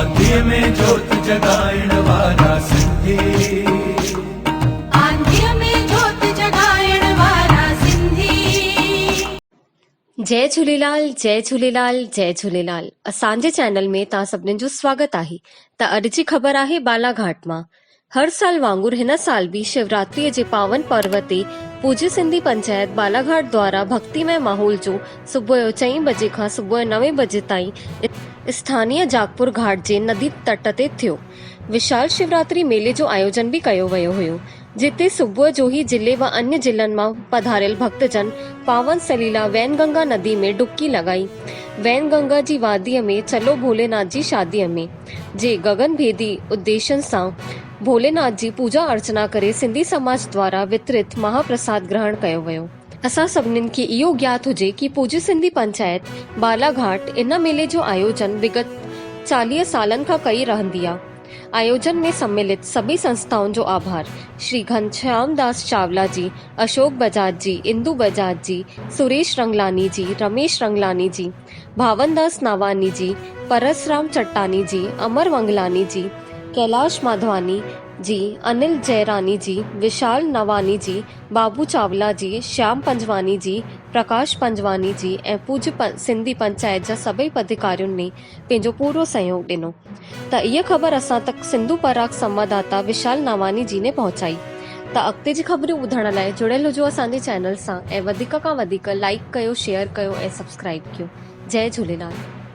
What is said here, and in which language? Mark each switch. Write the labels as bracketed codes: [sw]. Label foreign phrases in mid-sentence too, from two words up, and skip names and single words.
[sd] आंधीअ में जोत जगाइण वारा सिंधी, आंधीअ में जोत जगाइण वारा सिंधी। जय झूलेलाल, जय झूलेलाल, जय झूलेलाल। असांजे चैनल में तव्हां सभिनीनि जो स्वागत आहे। त अॼु जी ख़बर आहे बालाघाट मां। हर साल वांगुरु हिन साल भी शिवरात्रीअ जे पावन पर्व ते पूज्य सिंधी पंचायत बालाघाट द्वारा भक्तिमय माहौल जो सुबुह जो 4 बजे खां सुबुह 9 बजे ताईं स्थानीय जागपुर घाट जे नदी तट ते थियो। विशाल शिवरात्रि मेले जो आयोजन भी कयो वियो हुयो, जिते सुबुह जो ही जिले व अन्य जिलनि मां पधारियल भक्तजन पावन सलीला वैनगंगा नदी में डुबकी लगाई। वैनगंगा जी वादीअ में चलो भोलेनाथ जी शादीअ में जे गगनभेदी उद्देश्यन सां भोलेनाथ जी पूजा अर्चना करे सिंधी समाज द्वारा वितरित महाप्रसाद ग्रहण कयो वियो। असां सभिनीनि खे इहो ज्ञात हुजे कि पूज्य सिंधी पंचायत बालाघाट इन मेले जो आयोजन विगत 40 सालनि खां कई रहंदी आहे। आयोजन में सम्मिलित सभी संस्थाओं जो आभार श्री घनश्याम दास चावला जी, अशोक बजाज जी, इंदु बजाज जी, सुरेश रंगलानी जी, रमेश रंगलानी जी, भावनदास नावानी जी, परसराम चट्टानी जी, अमर वंगलानी जी, कैलाश माधवानी जी, अनिल जयरानी जी, विशाल नवानी जी, बाबू चावला जी, श्याम पंजवानी जी, प्रकाश पंजवानी जी ऐं पूज्य सिंधी पंचायत जा सभई पदाधिकारियों ने पंहिंजो पूरो सहयोग ॾिनो। त इहा ख़बर असां तक सिंधु पराग संवाददाता विशाल नवानी जी ने पहुचाई। त अॻिते जी ख़बरूं ॿुधण लाइ जुड़ियल हुजो असांजे चैनल सां ऐं वधीक खां वधीक लाइक कयो, शेयर कयो ऐं सब्सक्राइब कयो। जय झूलेलाल।